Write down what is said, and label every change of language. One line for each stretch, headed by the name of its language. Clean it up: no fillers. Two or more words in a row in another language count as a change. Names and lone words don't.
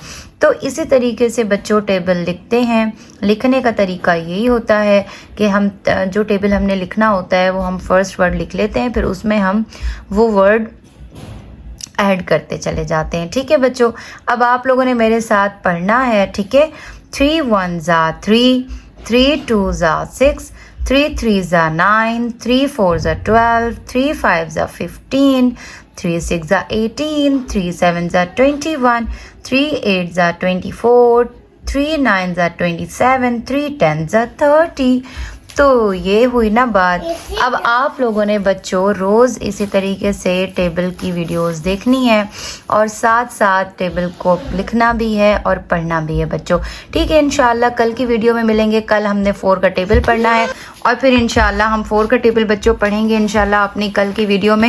Urdu: تو اسی طریقے سے بچوں ٹیبل لکھتے ہیں۔ لکھنے کا طریقہ یہی ہوتا ہے کہ ہم جو ٹیبل ہم نے لکھنا ہوتا ہے وہ ہم
English: first word
Urdu: لکھ لیتے ہیں، پھر اس میں ہم وہ
English: word add
Urdu: کرتے چلے جاتے ہیں. ٹھیک ہے بچوں، اب آپ لوگوں نے میرے ساتھ پڑھنا ہے. ٹھیک ہے,
English: 3 1s are 3, 3 2s are 6, 3 3s are 9, 3 4s are 12, 3 5s are 15, 3 6s are 18, 3 7s are 21, 3 8s are 24, 3 9s are 27, 3 10s are 30।
Urdu: تو یہ ہوئی نا بات. اب آپ لوگوں نے بچوں روز اسی طریقے سے ٹیبل کی ویڈیوز دیکھنی ہے اور ساتھ ساتھ ٹیبل کو لکھنا بھی ہے اور پڑھنا بھی ہے بچوں. ٹھیک ہے، انشاءاللہ کل کی ویڈیو میں ملیں گے۔ کل ہم نے 4 کا ٹیبل پڑھنا ہے اور پھر انشاءاللہ ہم 4 کا ٹیبل بچوں پڑھیں گے انشاءاللہ اپنی کل کی ویڈیو میں.